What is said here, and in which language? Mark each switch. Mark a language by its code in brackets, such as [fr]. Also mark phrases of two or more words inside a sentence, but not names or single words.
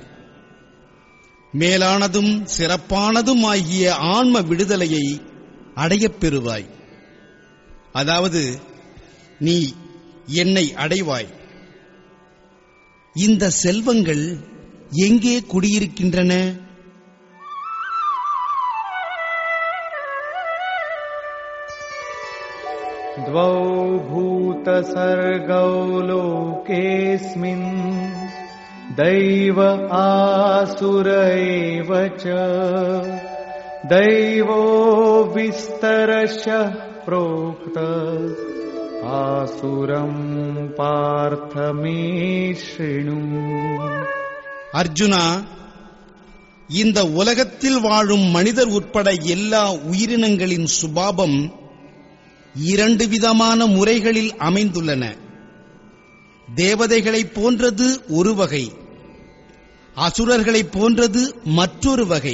[ta] மேலானதும் சிறப்பானதும் ஆகிய ஆன்ம விடுதலையை அடையப் பெறுவாய். அதாவது நீ என்னை அடைவாய். இந்த செல்வங்கள் எங்கே குடியிருக்கின்றன? [sa] द्वौ भूतसर्गौ लोकेऽस्मिन् दैव आसुर एव च दैवो विस्तरशः प्रोक्त आसुरं पार्थ मे शृणु. [ta] அர்ஜுனா, இந்த உலகத்தில் வாழும் மனிதர் உட்பட எல்லா உயிரினங்களின் சுபாவம் இரண்டு விதமான முறைகளில் அமைந்துள்ளன. தேவதைகளைப் போன்றது ஒரு வகை, அசுரர்களைப் போன்றது மற்றொரு வகை.